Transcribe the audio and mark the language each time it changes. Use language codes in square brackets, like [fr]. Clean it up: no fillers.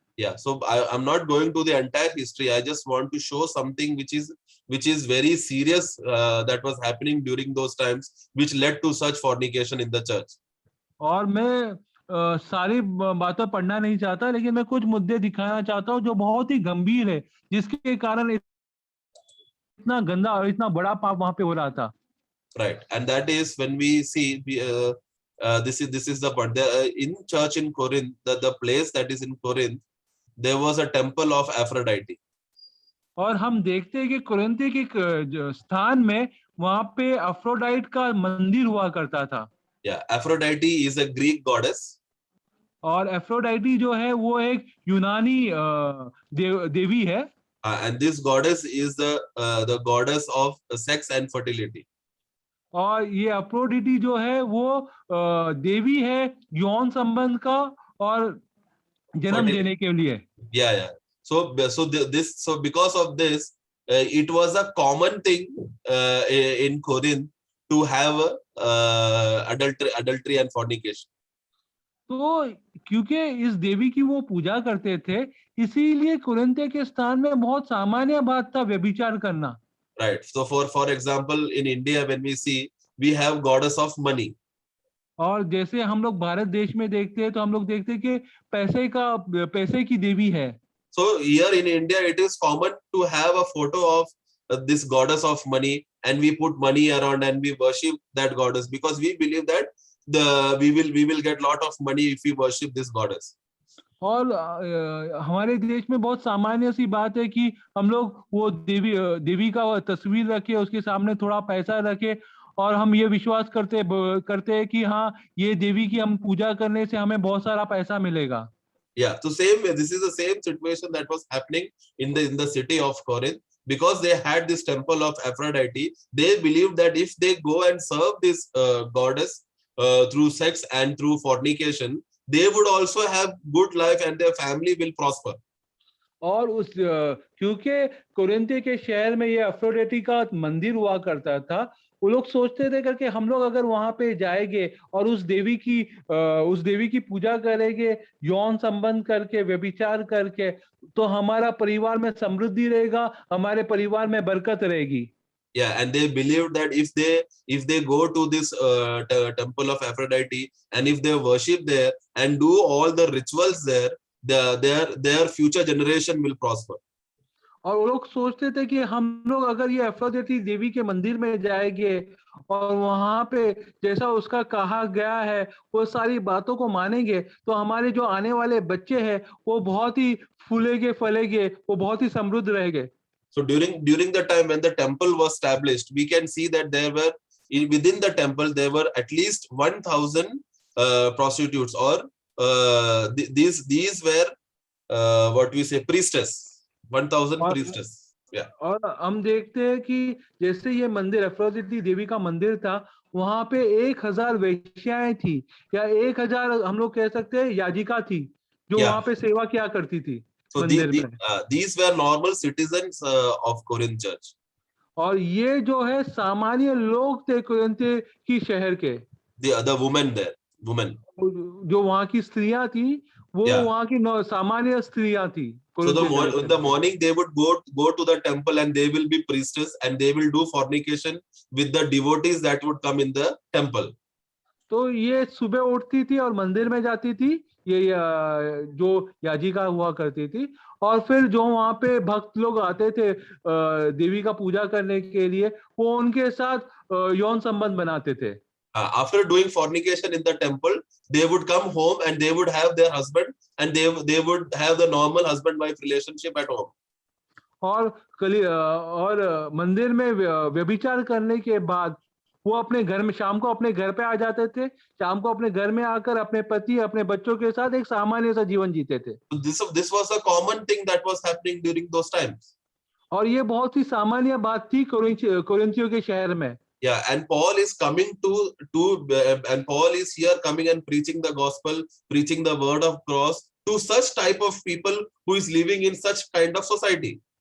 [en] Yeah, so I'm not going to the entire history. I just want to show something which is very serious that was happening during those times, which led to such fornication in the church. [hi] और मैं सारी बातें पढ़ना नहीं चाहता, लेकिन मैं कुछ मुद्दे दिखाना चाहता हूँ जो बहुत ही गंभीर है, जिसके कारण इतना गंदा और इतना बड़ा पाप वहां पे हो रहा था। [en] Right, and that is when we see this is the point. In church in Corinth, the place that is in Corinth, there was a temple of Aphrodite. [hi] और हम देखते हैं कि कुरिन्थी के स्थान में वहां पे अफ्रोडाइट का मंदिर हुआ करता था। [en] Yeah, Aphrodite is a Greek goddess. [hi] और एफ्रोडाइटी जो है वो एक यूनानी देवी है। [en] And this goddess is the goddess of sex and fertility. [hi] और ये अफ्रोडिटी जो है वो देवी है यौन संबंध का और जन्म देने के लिए। [en] Yeah. So because of this, it was a common thing in Corinth to have adultery and fornication. [hi] तो क्योंकि इस देवी की वो पूजा करते थे, इसीलिए कुरिन्थ के स्थान में बहुत सामान्य बात था व्यभिचार करना। [en] Right. So for example, in India, when we see, we have goddess of money. [hi] और जैसे हम लोग भारत देश में देखते हैं तो हम लोग देखते हैं कि पैसे की देवी है। [en] So here in India, it is common to have a photo of this goddess of money, and we put money around and we worship that goddess, because we believe that we will get lot of money if we worship this goddess. [hi] और हमारे देश में बहुत सामान्य सी बात है कि हम लोग वो देवी का तस्वीर रखे, उसके सामने थोड़ा पैसा रखे और हम ये विश्वास करते हैं कि हाँ, ये देवी की हम पूजा करने से हमें बहुत सारा पैसा मिलेगा। [en] Yeah, so this is the same situation that was happening in the city of Corinth, because they had this temple of Aphrodite. They believed that if they go and serve this goddess through sex and through fornication, they would also have good life and their family will prosper. [hi] और उस क्योंकि Corinth के शहर में ये अफ्रोडिटी का मंदिर हुआ करता था, वो लोग सोचते थे करके हम लोग अगर वहां पे जाएंगे और उस देवी की पूजा करेंगे, यौन संबंध करके, व्यभिचार करके, तो हमारा परिवार में समृद्धि रहेगा, हमारे परिवार में बरकत रहेगी। [en] Yeah, and they believed that if they go to this temple of Aphrodite, and if they worship there and do all the rituals there, their future generation will prosper. [hi] और वो लोग सोचते थे कि हम लोग अगर ये अफ्रोडिटी देवी के मंदिर में जाएंगे और वहां पे जैसा उसका कहा गया है वो सारी बातों को मानेंगे, तो हमारे जो आने वाले बच्चे हैं वो बहुत ही फूलेंगे फलेंगे, वो बहुत ही समृद्ध रहेंगे। [en] So during the time when the temple was established, we can see that within the temple there were at least 1,000 prostitutes, or these were what we say priestess. 1,000 priestess. Yeah. [hi] और हम देखते हैं कि जैसे ये मंदिर अफ्रोडिटी देवी का मंदिर था, वहां पे 1,000 वेश्याएं थी, या 1,000 हम लोग कह सकते हैं याजिका थी, जो वहां पे सेवा किया करती थी। [en] So these were normal citizens of Corinth church. [hi] और ये जो है सामान्य लोग थे कुरिन्थ की शहर के, [en] The women there, women. [hi] जो वहाँ की स्त्रियां थी वो [en] Yeah. [hi] वहाँ की सामान्य स्त्रियां थी। [en] So in the morning they would go to the temple and they will be priestess and they will do fornication with the devotees that would come in the temple. [hi] तो ये सुबह उठती थी और मंदिर में जाती थी, ये जो याजिका हुआ करती थी, और फिर जो वहाँ पे भक्त लोग आते थे देवी का पूजा करने के लिए, वो उनके साथ यौन संबंध बनाते थे। [en] After doing fornication in the temple, they would come home and they would have their husband and they would have the normal husband-wife relationship at home. [hi] और मंदिर में व्यभिचार करने के बाद वो अपने घर में शाम को अपने घर पे आ जाते थे, शाम को अपने घर में आकर अपने पति अपने बच्चों के साथ एक सामान्य सा जीवन जीते थे। [en] This was a common thing that was happening during those times. [hi] और ये बहुत ही सामान्य बात थी कोरिन्थियों के शहर में। [en] Yeah, and Paul is coming and Paul is here coming and preaching the gospel, preaching the word of cross to such type of people who is living in such kind of society.